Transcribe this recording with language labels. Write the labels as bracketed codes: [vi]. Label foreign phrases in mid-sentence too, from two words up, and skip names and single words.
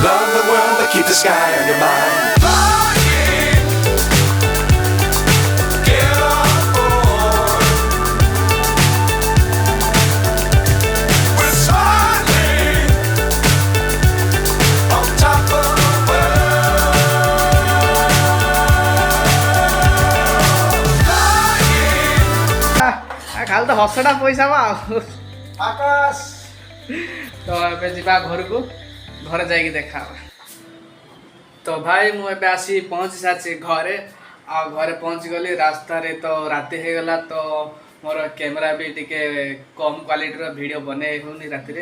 [en] Love the world, but keep the sky on your mind. Get on board. We're soaring on top of the [or] ଖାଲି ତ ହସଟା ପଇସା ବା Akash. ତ ଏବେ ଯିବା ଘରକୁ ଘରେ ଯାଇକି ଦେଖା ହବା। ତ ଭାଇ ମୁଁ ଏବେ ଆସି ପହଞ୍ଚି ସାରିଛି ଘରେ ଆଉ ଘରେ ପହଞ୍ଚିଗଲି ରାସ୍ତାରେ ତ ରାତି ହେଇଗଲା ତ ମୋର କ୍ୟାମେରା ବି ଟିକେ କମ୍ [en] quality-r video [or] ବନେଇ ହେଉନି ରାତିରେ।